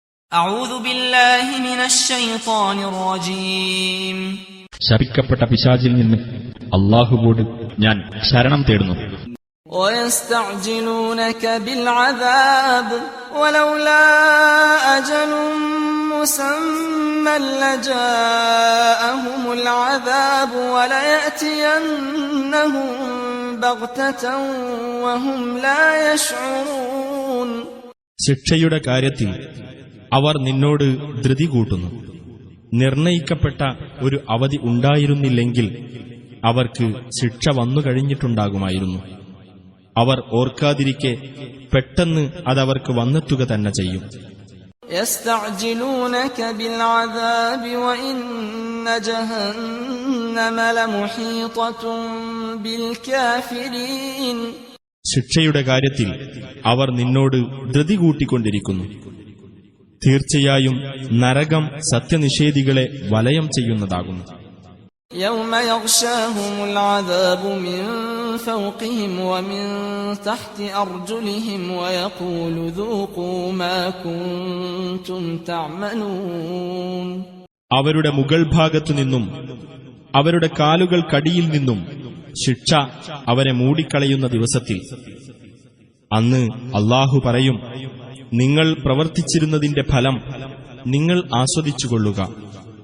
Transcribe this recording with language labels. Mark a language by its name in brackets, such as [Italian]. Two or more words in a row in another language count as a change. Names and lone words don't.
[Arabic] أعوذ بالله من الشيطان الرجيم [Malayalam] ശപിക്കപ്പെട്ട പിശാചിൽ നിന്ന് അല്ലാഹുവോട് ഞാൻ ശരണം തേടുന്നു. [Arabic] ويستعجلونك بالعذاب ولولا أجل مسمى لجاءهم العذاب وليأتينهم بغتة وهم لا يشعرون. [Malayalam] ശിക്ഷയുടെ കാര്യത്തിൽ അവർ നിന്നോട് ധൃതി കൂട്ടുന്നു. നിർണയിക്കപ്പെട്ട ഒരു അവധി ഉണ്ടായിരുന്നില്ലെങ്കിൽ അവർക്ക് ശിക്ഷ വന്നുകഴിഞ്ഞിട്ടുണ്ടാകുമായിരുന്നു. അവർ ഓർക്കാതിരിക്കെ പെട്ടെന്ന് അതവർക്ക് വന്നെത്തുക തന്നെ ചെയ്യും. [Arabic] يستعجلونك بالعذاب وإن جهنم لمحيطة بالكافرين. [Malayalam] ശിക്ഷയുടെ കാര്യത്തിൽ അവർ നിന്നോട് ധൃതി കൂട്ടിക്കൊണ്ടിരിക്കുന്നു. തീർച്ചയായും നരകം സത്യനിഷേധികളെ വലയം ചെയ്യുന്നതാകുന്നു. [Arabic] يوم يغشاهم العذاب من فوقهم ومن تحت أرجلهم ويقول ذوقوا ما كنتم تعملون. [Malayalam] അവരുടെ മുകൾ ഭാഗത്തു നിന്നും അവരുടെ കാലുകൾക്കടിയിൽ നിന്നും ശിക്ഷ അവരെ മൂടിക്കളയുന്ന ദിവസത്തിൽ അന്ന് അല്ലാഹു പറയും, നിങ്ങൾ പ്രവർത്തിച്ചിരുന്നതിന്റെ ഫലം നിങ്ങൾ ആസ്വദിച്ചുകൊള്ളുക.